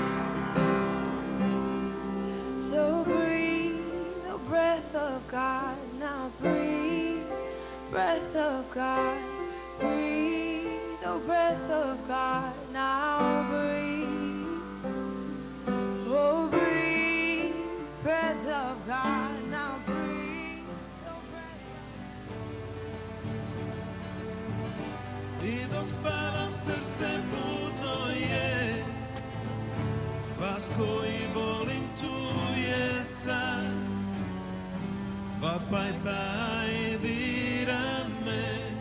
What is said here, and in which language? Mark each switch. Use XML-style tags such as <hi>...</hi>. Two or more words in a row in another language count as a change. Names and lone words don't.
<en>So breathe, oh breath of God, now breathe, breath of God, breathe, oh breath of God, now breathe, oh breathe, breath of God, now breathe, oh</en> <hr>I dok spavam srce budno je, vas koji volim tu je sad, vapaj taj dira me,</hr>